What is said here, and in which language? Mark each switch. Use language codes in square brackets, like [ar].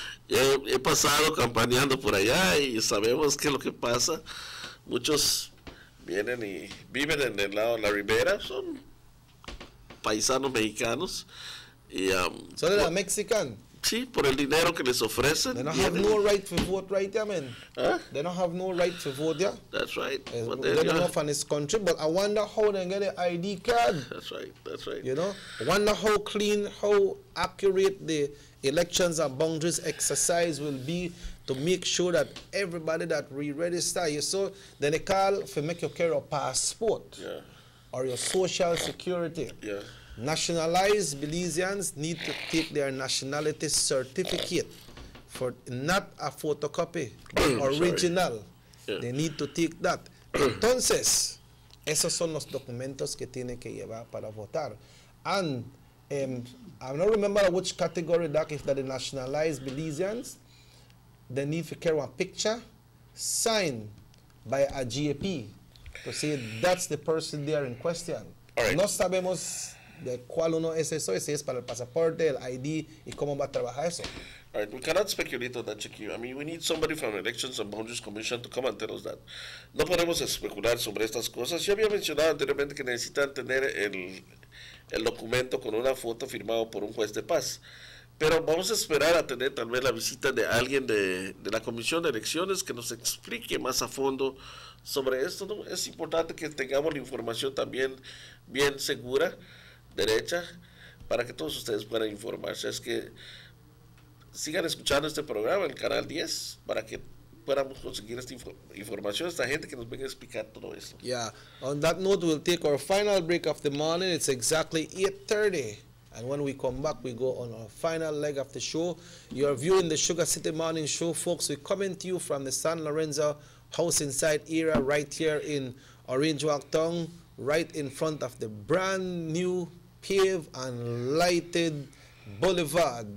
[es] He pasado campañando por allá y sabemos qué es lo que pasa. Muchos vienen y viven en el lado de la ribera, son paisanos mexicanos. Y, ¿Son de Mexican? Sí, por el dinero que les ofrecen. [en] They don't have no right to vote right there, man. Huh? They don't have no right to vote there. That's right. They don't know from this country, but I wonder how they get an ID card. That's right. You know, I wonder how clean, how accurate the elections and boundaries exercise will be to make sure that everybody that re-register you, so then they call for make you carry a passport or your social security. Yeah. Nationalized Belizeans need to take their nationality certificate for not a photocopy, original. Yeah. They need to take that. [es] Entonces, esos son los documentos que tienen que llevar para votar. [en] And I don't remember which category that if that the nationalized Belizeans, they need to carry a picture signed by a GAP to say that's the person there in question. Right. [es] No sabemos de cuál uno es eso, si es para el pasaporte, el ID y cómo va a trabajar eso. [en] All right, we cannot speculate on that, Chiquillo. I mean, we need somebody from Elections and Boundaries Commission to come and tell us that. [es] No podemos especular sobre estas cosas. Yo había mencionado anteriormente que necesitan tener el documento con una foto firmado por un juez de paz. Pero vamos a esperar a tener tal vez la visita de alguien de la Comisión de Elecciones que nos explique más a fondo sobre esto, ¿no? Es importante que tengamos la información también bien segura, derecha, para que todos ustedes puedan informarse. Es que sigan escuchando este programa, el Canal 10, para que podamos conseguir esta información, esta gente que nos venga a explicar todo esto. [en] Yeah, on that note, we'll take our final break of the morning. It's exactly 8:30. And when we come back, we go on our final leg of the show. You're viewing the Sugar City Morning Show, folks. We're coming to you from the San Lorenzo House Inside area right here in Orange Walk Town, right in front of the brand new paved and lighted boulevard.